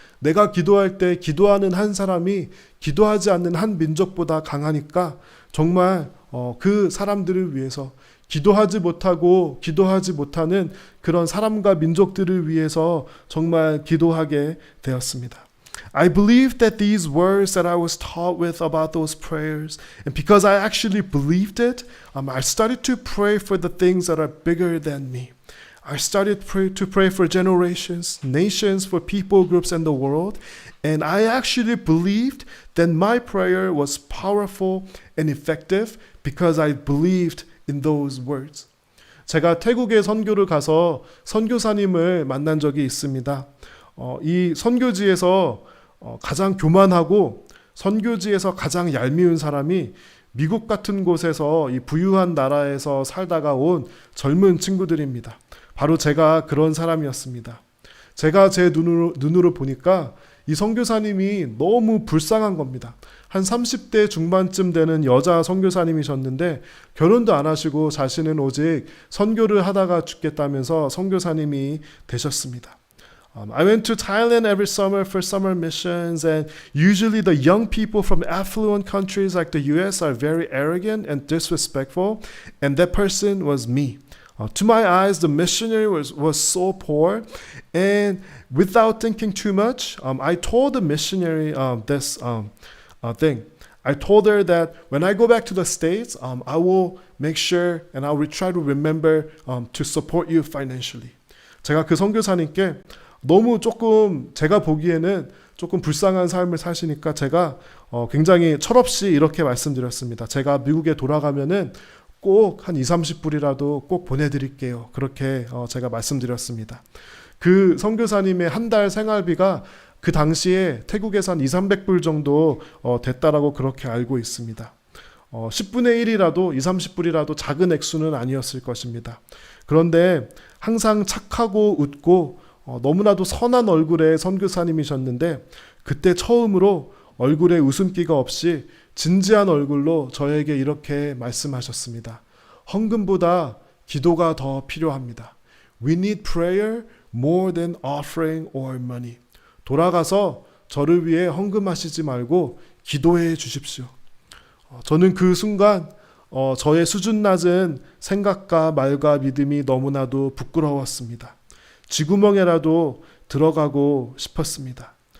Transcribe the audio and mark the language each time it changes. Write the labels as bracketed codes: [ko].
[ko] 내가 기도할 때 기도하는 한 사람이 기도하지 않는 한 민족보다 강하니까 정말 그 사람들을 위해서 기도하지 못하고 기도하지 못하는 그런 사람과 민족들을 위해서 정말 기도하게 되었습니다. [en] I believed that these words that I was taught with about those prayers, and because I actually believed it, I started to pray for the things that are bigger than me. I started to pray for generations, nations, for people groups in the world, and I actually believed that my prayer was powerful and effective because I believed in those words. [ko] 제가 태국에 선교를 가서 선교사님을 만난 적이 있습니다. 이 선교지에서 가장 교만하고 선교지에서 가장 얄미운 사람이 미국 같은 곳에서 이 부유한 나라에서 살다가 온 젊은 친구들입니다. 바로 제가 그런 사람이었습니다. 제가 제 눈으로 보니까 이 선교사님이 너무 불쌍한 겁니다. 한 30대 중반쯤 되는 여자 선교사님이셨는데 결혼도 안 하시고 자신은 오직 선교를 하다가 죽겠다면서 선교사님이 되셨습니다. [en] I went to Thailand every summer for summer missions, and usually the young people from affluent countries like the US are very arrogant and disrespectful, and that person was me. To my eyes, the missionary was so poor, and without thinking too much, I told the missionary this thing. I told her that when I go back to the States, I will make sure and I will try to remember to support you financially. [ko] 제가 그 선교사님께 너무 조금 제가 보기에는 조금 불쌍한 삶을 사시니까 제가 굉장히 철없이 이렇게 말씀드렸습니다. 제가 미국에 돌아가면은 꼭 한 20-30불이라도 꼭 보내드릴게요. 그렇게 제가 말씀드렸습니다. 그 선교사님의 한 달 생활비가 그 당시에 태국에서 한 200-300불 정도 됐다라고 그렇게 알고 있습니다. 10분의 1이라도 20, 30불이라도 작은 액수는 아니었을 것입니다. 그런데 항상 착하고 웃고 너무나도 선한 얼굴의 선교사님이셨는데 그때 처음으로 얼굴에 웃음기가 없이 진지한 얼굴로 저에게 이렇게 말씀하셨습니다. 헌금보다 기도가 더 필요합니다. [en] We need prayer more than offering or money. [ko] 돌아가서 저를 위해 헌금하시지 말고 기도해 주십시오. 저는 그 순간 저의 수준 낮은 생각과 말과 믿음이 너무나도 부끄러웠습니다. 쥐구멍에라도 들어가고 싶었습니다.